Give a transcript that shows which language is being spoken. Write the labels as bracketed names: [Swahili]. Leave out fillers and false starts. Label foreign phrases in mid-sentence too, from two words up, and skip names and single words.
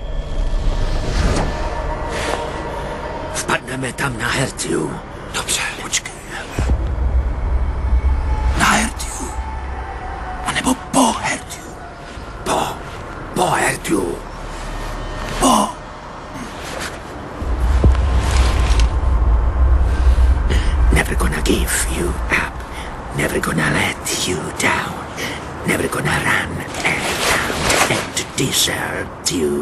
[Czech] Vpadneme tam na Hertiu. Dobře, počkej. Na Hertiu. A nebo po Hertiu. Po Hertiu. [English] Never gonna give you up. Never gonna let you down. Never gonna run and desert you.